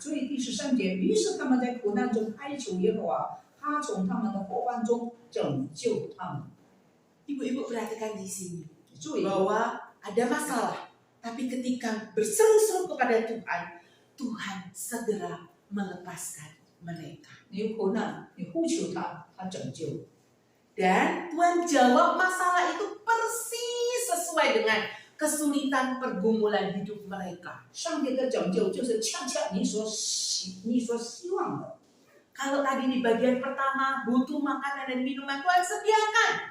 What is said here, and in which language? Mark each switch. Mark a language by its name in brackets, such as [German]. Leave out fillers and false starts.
[Chinese] 所以第13节，于是他们在苦难中哀求耶和华，他从他们的祸患中拯救他们。 [Indonesian] Ibu-ibu perhatikan di sini [Chinese] 注意， [Indonesian] bahwa ada masalah, tapi ketika berseru-seru kepada Tuhan, Tuhan segera melepaskan mereka. [Chinese] 你有苦难，你呼求他，他拯救。 [Indonesian] Dan Tuhan jawab masalah itu persis sesuai dengan kesulitan pergumulan hidup mereka. [Chinese] 上帝的拯救就是恰恰你所希望的。 [Indonesian] Kalau tadi di bagian pertama butuh makanan dan minuman, Tuhan sediakan.